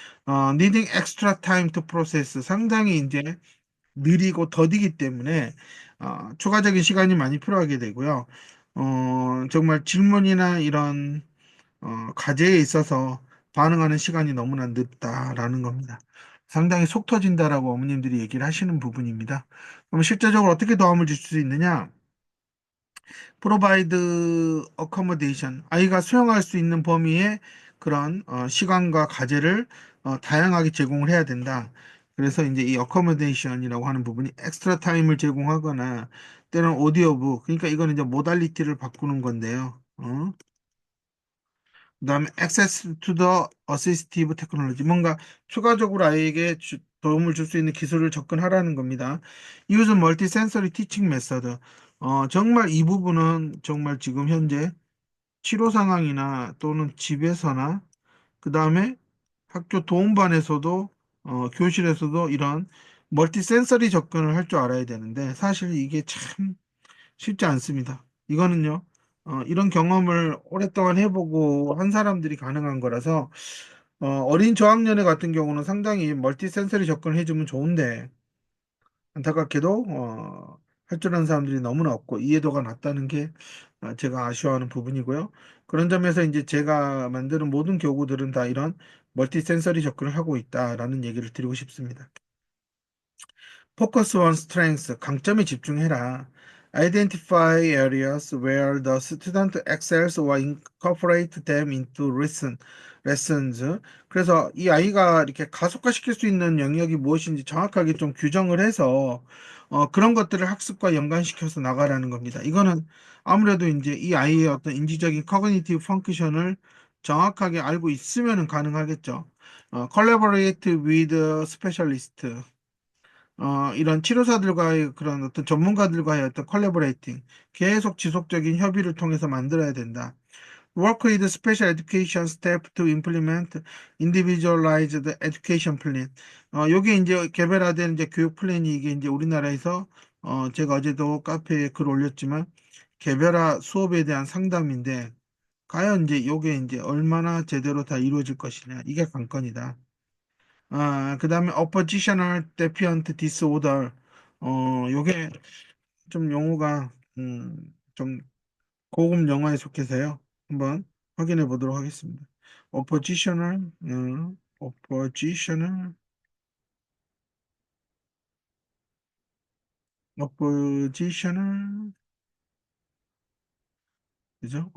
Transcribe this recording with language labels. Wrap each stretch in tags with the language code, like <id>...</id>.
<en>needing extra time to process</en> <ko>상당히 이제 느리고 더디기 때문에 추가적인 시간이 많이 필요하게 되고요. 정말 질문이나 이런 과제에 있어서 반응하는 시간이 너무나 늦다라는 겁니다. 상당히 속 터진다라고 어머님들이 얘기를 하시는 부분입니다. 그럼 실제적으로 어떻게 도움을 줄 수 있느냐?</ko> <en>provide accommodation.</en> <ko>아이가 수용할 수 있는 범위의 그런 시간과 과제를 다양하게 제공을 해야 된다. 그래서 이제 이 accommodation이라고 하는 부분이 엑스트라 타임을 제공하거나 때로는 오디오북. 그러니까 이거는 이제 모달리티를 바꾸는 건데요. 그다음에</ko> <en>access to the assistive technology.</en> <ko>뭔가 추가적으로 아이에게 도움을 줄 수 있는 기술을 접근하라는 겁니다.</ko> <en>use multisensory teaching method.</en> <ko>정말 이 부분은 정말 지금 현재 치료 상황이나 또는 집에서나 그다음에 학교 도움반에서도 교실에서도 이런 멀티센서리 접근을 할 줄 알아야 되는데 사실 이게 참 쉽지 않습니다. 이거는요, 이런 경험을 오랫동안 해보고 한 사람들이 가능한 거라서, 어린 저학년애 같은 경우는 상당히 멀티 센서리 접근을 해주면 좋은데, 안타깝게도, 할 줄 아는 사람들이 너무나 없고, 이해도가 낮다는 게 제가 아쉬워하는 부분이고요. 그런 점에서 이제 제가 만드는 모든 교구들은 다 이런 멀티 센서리 접근을 하고 있다라는 얘기를 드리고 싶습니다.</ko> <en>Focus on strengths,</en> <ko>강점에 집중해라.</ko> <en>Identify areas where the student excels or incorporate them into lessons.</en> <ko>그래서 이 아이가 이렇게 가속화시킬 수 있는 영역이 무엇인지 정확하게 좀 규정을 해서 그런 것들을 학습과 연관시켜서 나가라는 겁니다. 이거는 아무래도 이제 이 아이의 어떤 인지적인 커그니티브 펑크션을 정확하게 알고 있으면 가능하겠죠.</ko> <en>collaborate with specialist.</en> <ko>이런 치료사들과의 그런 어떤 전문가들과의 어떤 컬래버레이팅, 계속 지속적인 협의를 통해서 만들어야 된다.</ko> <en>Work with special education staff to implement individualized education plan.</en> <ko>요게 이제 개별화된 이제 교육 플랜이 이게 이제 우리나라에서 제가 어제도 카페에 글 올렸지만 개별화 수업에 대한 상담인데 과연 이제 요게 이제 얼마나 제대로 다 이루어질 것이냐 이게 관건이다. 그다음에</ko> <en>oppositional defiant disorder.</en> <ko>요게 좀 용어가 좀 고급 영화에 속해서요. 한번 확인해 보도록 하겠습니다.</ko> <en>oppositional, oppositional, oppositional,</en> <ko>그죠?</ko>